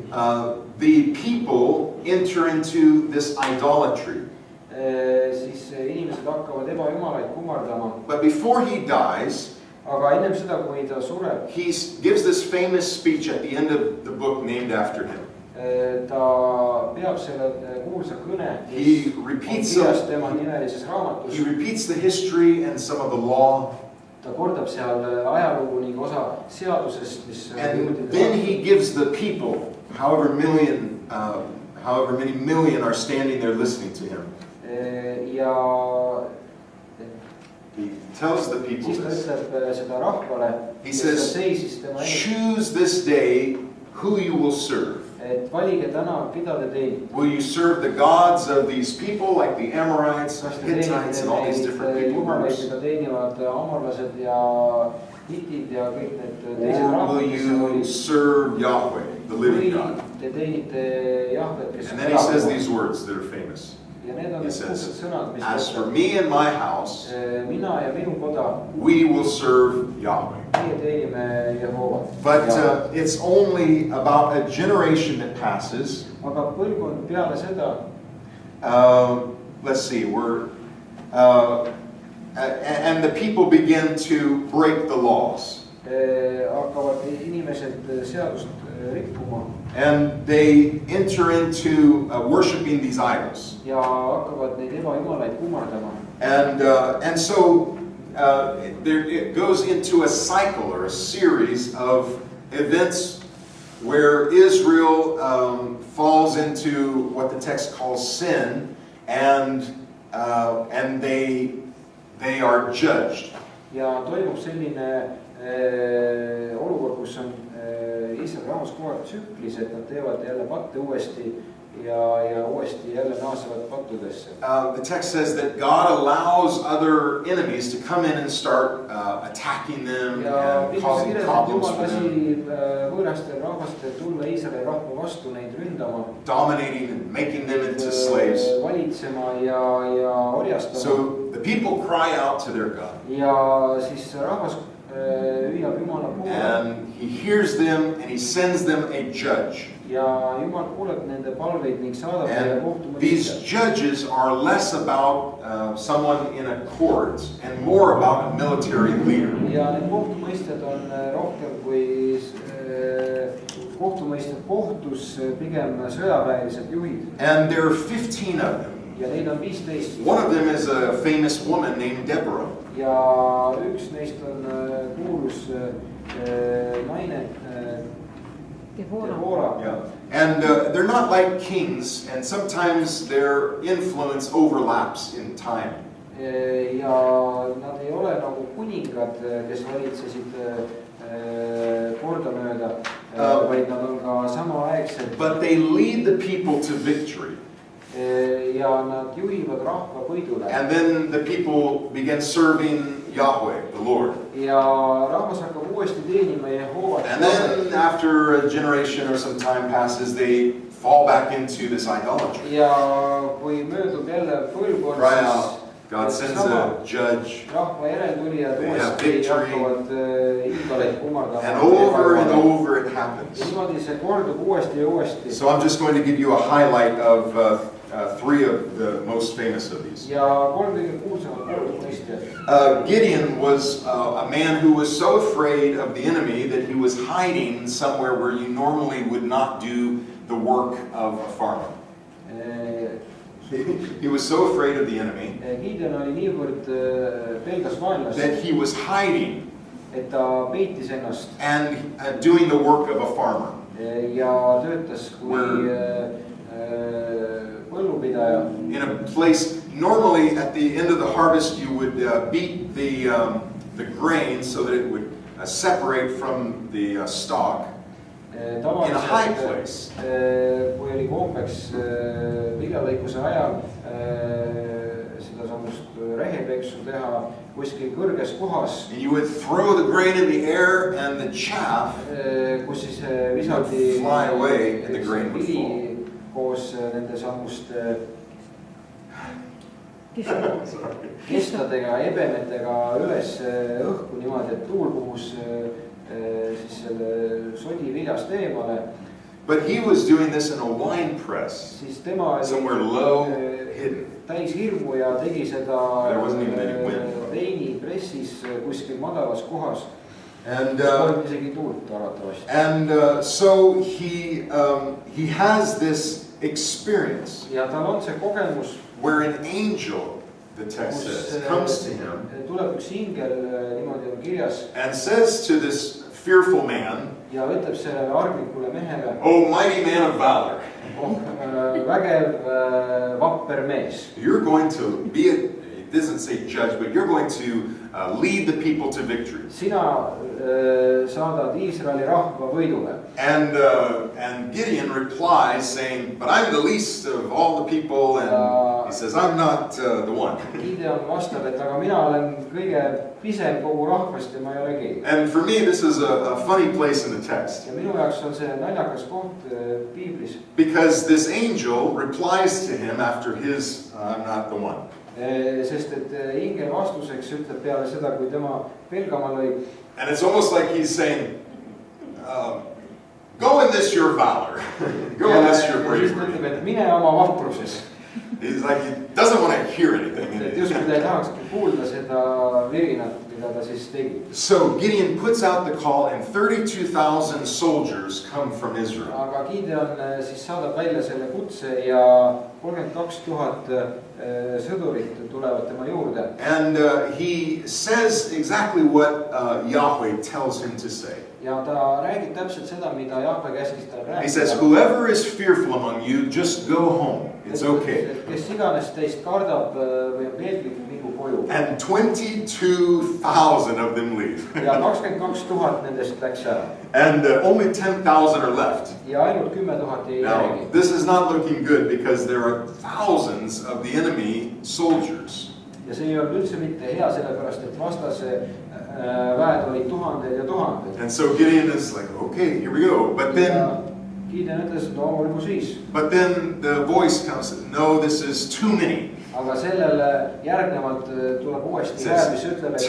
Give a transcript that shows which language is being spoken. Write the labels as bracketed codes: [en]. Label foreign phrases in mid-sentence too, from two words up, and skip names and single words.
[en] the people enter into this idolatry. [et] Siis inimesed hakkavad ebajumalaid kummardama. [en] But before he dies, [et] aga ennem seda, kui ta sureb, [en] he gives this famous speech at the end of the book named after him. [et] Ta peab selle kuulsa kõne, [en] He repeats [et] tema nimelises raamatus. [en] He repeats the history and some of the law. [et] Ta kordab seal ajalugu ning osa seadusest, mis [en] and then he gives the people, however many million are standing there listening to him. [et] Ja [en] he tells the people [et] siis ta [en] this. [et] ütleb seda rahvale, [en] He says, choose this day who you will serve. [et] Et valige täna, keda te teenite. [en] Will you serve the gods of these people, like the Amorites, Hittites, and all these different people groups? [et] Keda teenivad amorlased ja hitid ja kõik need teised rahvad, [en] will you serve Yahweh, the living God? [et] Te teenite Jahvet, kes [en] and then he says these words that are famous. He says, as for me and my house, [et] mina ja minu koda, [en] we will serve Yahweh. [et] Meie teenime Jehova. [en] But it's only about a generation that passes. [et] Aga põlvkond peale seda, [en] let's see, and the people begin to break the laws. [et] Hakkavad inimesed seadust rikkuma. [en] And they enter into worshiping these idols. [et] Ja hakkavad neid ebajumalaid kummardama. [en] And so it goes into a cycle or a series of events where Israel falls into what the text calls sin, and they are judged. [et] Ja toimub selline olukord, kus on Iisraeli rahvas kogu aeg tsüklis, et nad teevad jälle patte uuesti ja uuesti jälle naasevad pattudesse. [en] The text says that God allows other enemies to come in and start attacking them and causing problems for them. [et] Võõrastel rahvastel tulla Iisraeli rahva vastu, neid ründama. [en] Dominating and making them into slaves. [et] Valitsema ja orjastama. [en] So the people cry out to their God. [et] Ja siis rahvas hüüab Jumala poole. [en] And he hears them and he sends them a judge. [et] Ja Jumal kuuleb nende palveid ning saadab neile kohtumõistja. [en] These judges are less about someone in a court and more about a military leader. [et] Ja need kohtumõistjad on rohkem kui kohtumõistjad kohtus, pigem sõjaväelised juhid. [en] And there are 15 of them. [et] Ja neid on 15. [en] One of them is a famous woman named Deborah. [et] Ja üks neist on kuulus naine Deborah. [en] Yeah. And they're not like kings, and sometimes their influence overlaps in time. [et] Ja nad ei ole nagu kuningad, kes valitsesid kordamööda, vaid nad on ka samaaegselt. [en] But they lead the people to victory. [et] Ja nad juhivad rahva võidule. [en] And then the people begin serving Yahweh, the Lord. [et] Ja rahvas hakkab uuesti teenima Jehoovat. [en] And then after a generation or some time passes, they fall back into this idolatry. [et] Ja kui möödub jälle põlvkond, [en] Cry out. God sends a judge. [et] rahva järeltulijad uuesti hakkavad iidoleid kummardama. [en] And over it happens. [et] Niimoodi see kordub uuesti ja uuesti. [en] So I'm just going to give you a highlight of three of the most famous of these. [et] Ja kolm kõige kuulsamat mõistjat. [en] Gideon was a man who was so afraid of the enemy that he was hiding somewhere where you normally would not do the work of a farmer. He was so afraid of the enemy [et] Gideon oli niivõrd pelgas vaenlast, [en] that he was hiding [et] et ta peitis ennast [en] and doing the work of a farmer. [et] Ja töötas kui põllupidaja. [en] In a place, normally at the end of the harvest you would beat the grain so that it would separate from the stalk. In a high place. [et] Kui oli kombeks viljalõikuse ajal seda samust rehepeksu teha kuskil kõrges kohas. [en] And you would throw the grain in the air and the chaff [et] kus siis visati [en] fly away and the grain would fall. [et] vili koos nende samuste kestadega, ebemetega üles õhku niimoodi, et tuul puhus siis selle sodi viljast eemale. [en] But he was doing this in a wine press, [et] siis tema [en] somewhere low, hidden. [et] Täis hirmu ja tegi seda veinipressis kuskil madalas kohas. [en] And [et] isegi tuult arvatavasti. [en] And so he has this experience [et] ja tal on see kogemus, [en] where an angel, the text says, comes to him [et] tuleb üks ingel, niimoodi on kirjas, [en] and says to this fearful man, [et] ja ütleb sellele arglikule mehele, [en] "Oh mighty man of valor, [et] vägev vapper mees, [en] you're going to be it doesn't say judge, but you're going to lead the people to victory." [et] sina saadad Iisraeli rahva võidule. [en] And Gideon replies saying, "But I'm the least of all the people," and he says, "I'm not the one." [et] Gideon vastab, et aga mina olen kõige pisem kogu rahvast ja ma ei ole keegi. [en] And for me, this is a funny place in the text. [et] Ja minu jaoks on see naljakas koht Piiblis. [en] Because this angel replies to him after his, "I'm not the one." [et] Sest et ingel vastuseks ütleb peale seda, kui tema pelgama lõi. [en] And it's almost like he's saying, "Go in this your valor. Go in this your bravery." [et] Ütleb, et mine oma vapruses. [en] He's like, he doesn't want to hear anything. [et] Justkui ta ei tahakski kuulda seda virinat, mida ta siis tegi. [en] So Gideon puts out the call and 32,000 soldiers come from Israel. [et] Aga Gideon siis saadab välja selle kutse ja 32,000 sõdurit tulevad tema juurde. [en] And he says exactly what Yahweh tells him to say. [et] Ja ta räägib täpselt seda, mida Jahve käskis tal rääkida. [en] He says, "Whoever is fearful among you, just go home. It's okay." [et] Kes iganes teist kardab või on peetlik, mingu koju. [en] And 22,000 of them leave. [et] Ja 22,000 nendest läks ära. [en] And only 10,000 are left. [et] Ja ainult 10,000 jäi [en] Now, [et] järgi. [en] this is not looking good because there are thousands of the enemy soldiers. [et] Ja see ei olnud üldse mitte hea, sellepärast et vastase väed olid tuhanded ja tuhanded. [en] And so Gideon is like, "Okay, here we go." But then [et] Gideon ütles, no olgu siis. [en] But then the voice comes, "No, this is too many." [et] Aga sellele järgnevalt tuleb uuesti hääl, mis ütleb, et